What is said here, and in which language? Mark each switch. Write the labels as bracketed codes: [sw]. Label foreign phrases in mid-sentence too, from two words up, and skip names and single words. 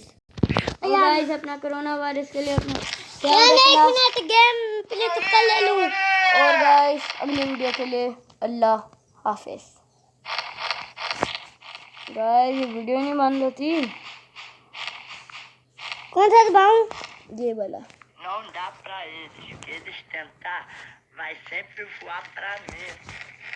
[hi] और गाइस अपना [en] corona virus [hi] के लिए अपना [en] game play [hi] तुक्कल ले लूं, और गाइस अगली वीडियो के लिए अल्लाह हाफिज़। गाइस ये वीडियो नहीं बंद होती, कौन सा दबाऊं? ये वाला। [pt] Não dá pra eles tentar, vai sempre voar pra mim.